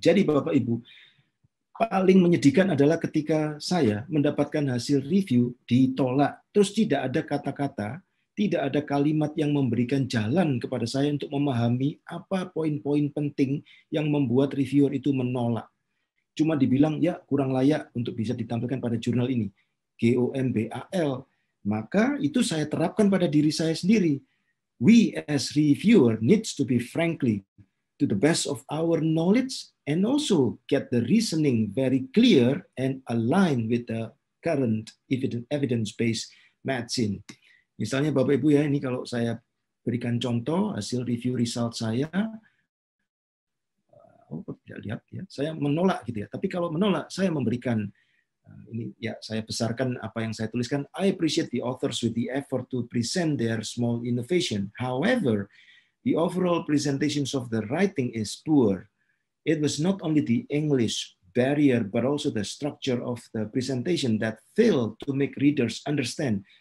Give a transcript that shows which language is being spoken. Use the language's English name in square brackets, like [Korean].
[Indonesian] Jadi Bapak Ibu, paling menyedihkan adalah ketika saya mendapatkan hasil review ditolak, terus tidak ada kata-kata, tidak ada kalimat yang memberikan jalan kepada saya untuk memahami apa poin-poin penting yang membuat reviewer itu menolak. Cuma dibilang, ya kurang layak untuk bisa ditampilkan pada jurnal ini. GOMBAL. Maka itu saya terapkan pada diri saya sendiri. [English] We as reviewer needs to be frankly to the best of our knowledge and also get the reasoning very clear and align with the current evidence-based medicine. [Indonesian] Misalnya Bapak Ibu ya, ini kalau saya berikan contoh hasil review result saya, tidak lihat ya, saya menolak gitu ya. Tapi kalau menolak, saya memberikan ini ya saya besarkan apa yang saya tuliskan. [English] I appreciate the authors with the effort to present their small innovation. However, the overall presentations of the writing is poor. It was not only the English barrier, but also the structure of the presentation that failed to make readers understand